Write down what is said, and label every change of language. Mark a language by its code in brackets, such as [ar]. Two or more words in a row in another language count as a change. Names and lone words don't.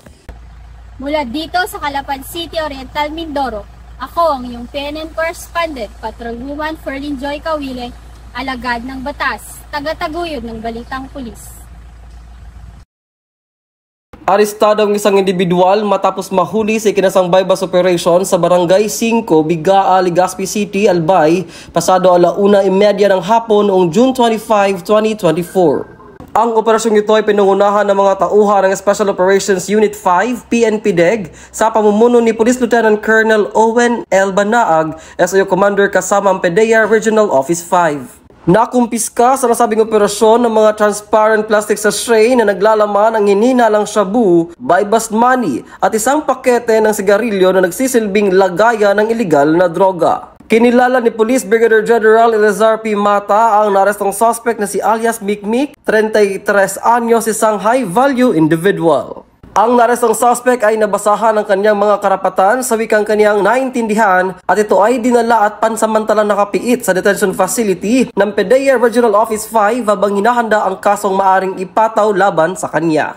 [tl] Mula dito sa Calapan City, Oriental Mindoro, Ako ang iyong PNN correspondent, Patrolwoman Ferlyn Joy Kawile, alagad ng batas, taga-taguyod ng Balitang Pulis. Arestado ang isang individual matapos mahuli sa ikinasang [en] bypass operation [tl] sa Barangay 5, Bigaa, Legazpi City, Albay, pasado 1:30 ng hapon noong June 25, 2024. Ang operasyong ito ay pinangunahan ng mga tauhan ng Special Operations Unit 5, PNP-DEG, sa pamumuno ni Police Lieutenant Colonel Owen L. Banaag, SIO Commander kasama ang PDEA Regional Office 5. Nakumpiska sa nasabing operasyon ng mga [en] transparent plastic sachet [tl] na naglalaman ng hinihinalang shabu, [en] bypass money [tl] at isang pakete ng sigarilyo na nagsisilbing lagayan ng iligal na droga. Kinilala ni Police Brigadier General Elazar P. Mata ang narestong suspect na si alias Mikmik, 33 anyos, isang [en] high-value individual. [tl] Ang narestong suspect ay nabasahan ng kanyang mga karapatan sa wikang kanyang naintindihan at ito ay dinala at pansamantalang nakapiit sa [en] detention facility [tl] ng PDEA Regional Office 5 habang hinahanda ang kasong maaring ipataw laban sa kanya.